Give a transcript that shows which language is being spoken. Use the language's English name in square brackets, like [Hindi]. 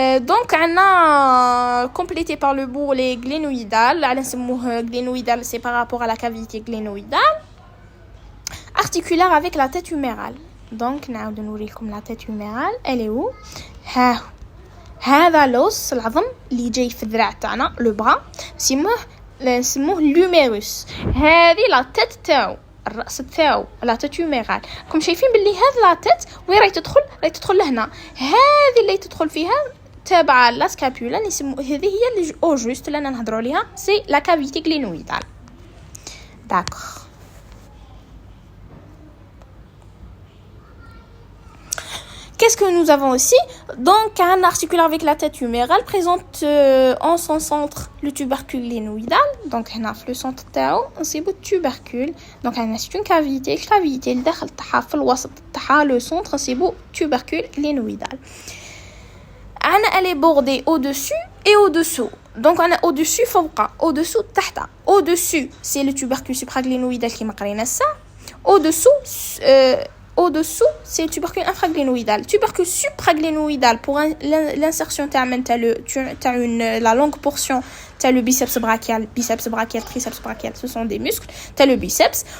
[French] Donc on a complété par le bourrelet glénoïdal. Glénoïdal c'est par rapport à la cavité glénoïdale articulaire avec la tête humérale. [Arabic] Donc نعاود نوريكم [French] la tête humérale elle est où [Arabic] هذا l'os العظم اللي جاي في الذراع تاعنا لو برا نسموه الهوميروس. هذه لا تيت تاعو الراس تاعو لا تيت هوميرال. راكم شايفين باللي هذه لا تيت وين راهي تدخل لهنا هذه اللي تدخل فيها تابعه لا سكابولا نسمو هذه هي اللي او جوست اللي انا نهضروا عليها سي لا كافيتي غلينويدال. [French] داكوغ Qu'est-ce que nous avons aussi? Donc, un articulaire avec la tête humérale présente en son centre le tubercule glénoïdal. Donc, on a le centre [Arabic] تاعو نصيبو [French] tubercule. Donc, on a une cavité. [Arabic] الكافيتي اللي داخل تاعها في الوسط تاعها le centre نصيبو tubercule glénoïdal. [French] Elle est bordée au-dessus et au-dessous. Donc, on a au-dessus [Arabic] فوق, [French] au-dessous [Arabic] تحت. [French] Au-dessus, c'est le tubercule supraglénoïdal qui m'a [Arabic] قرينا [French] ça. Au-dessous, au-dessous, c'est tubercule infraglénoïdal. Tubercule supraglénoïdal, pour l'insertion, tu as la longue portion, tu as le biceps brachial, triceps brachial, ce sont des muscles, tu as le biceps.